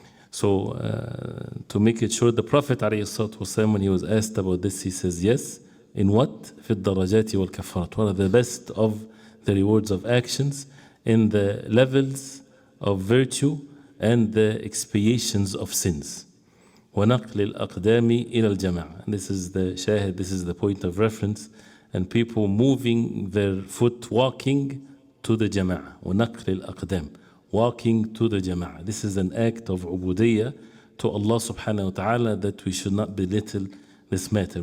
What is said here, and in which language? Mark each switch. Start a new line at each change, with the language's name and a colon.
English: So to make it short, the Prophet ﷺ, when he was asked about this, he says, yes, in what?
Arabic: في الدرجات والكفارات.
English: What are the best of the rewards of actions in the levels of virtue and the expiations of sins.
Arabic: ونقل الأقدام إلى الجماعة.
English: This is the shahid, this is the point of reference. And people moving their foot, walking to the jama'ah.
Arabic: ونقل الأقدام,
English: walking to the jama'ah. This is an act of ubudiyya to Allah subhanahu wa ta'ala that we should not belittle this matter.